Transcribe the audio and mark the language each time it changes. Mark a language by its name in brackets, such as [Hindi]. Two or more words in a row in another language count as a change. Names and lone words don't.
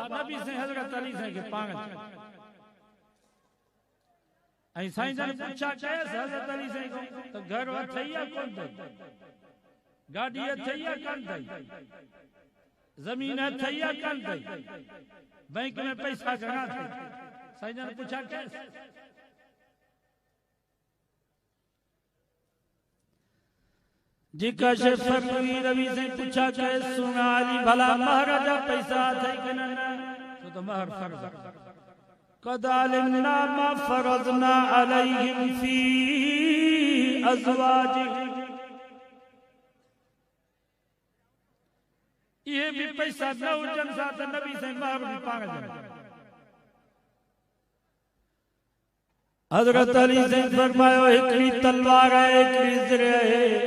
[Sindhi] नबी साईं हज़रत अली साईं खे पाण ऐं साईं जन पुछा कयसि हज़रत अली साईं खां त घर अथई या कोन अथई, गाॾी अथई या कोन अथई, ज़मीन अथई या कोन अथई, बैंक में पैसा घणा अथई। साईं जन पुछा कयसि जेका शइ फ़र्क़ हुई। नबी साईं पुछा कयसि, सुना अली भला महर जा पैसा अथई कि न? छो त महर फ़र्ज़ आहे। [Arabic] قد علمنا ما فرضنا عليهم في أزواجهم, [Sindhi] इहे भी पैसा न हुजनि सां त नबी साईं महर भी पाण ॾियनि। हज़रत अली साईं फरमायो, हिकिड़ी तलवार आहे, हिकिड़ी ज़िर आहे।